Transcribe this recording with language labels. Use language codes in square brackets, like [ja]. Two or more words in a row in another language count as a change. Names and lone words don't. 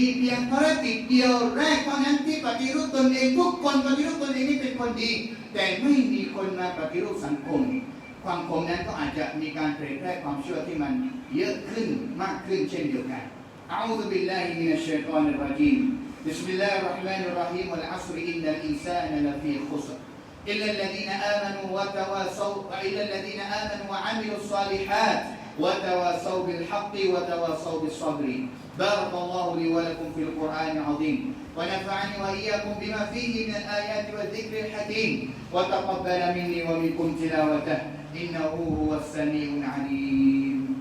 [th] เพียงภารกิจเดียวแรกเท่านั้นที่ปฏิรูปตนเองทุกคนปฏิรูปตนเองนี่เป็นคนดีแต่ไม่มีคนมาปฏิรูป สังคมความคมนั้นก็อาจจะมีการเผยแพร่ความชั่วที่มันเยอะขึ้นมากขึ้นเช่นเดียว [ar] กัน أعوذ بالله من الشيطان الرجيم بسم الله الرحمن الرحيم والعصر إن الإنسان لفي خسر إلا الذين آمنوا وتواصوا إلا الذين آمنوا وعملوا الصالحات وتواصوا بالحق وتواصوا بالصبر بارك الله لي ولكم في القرآن العظيم ونفعني وإياكم بما فيه من الآيات والذكر الحكيم وتقبل مني ومنكم تلاوته إنه هو السميع العليم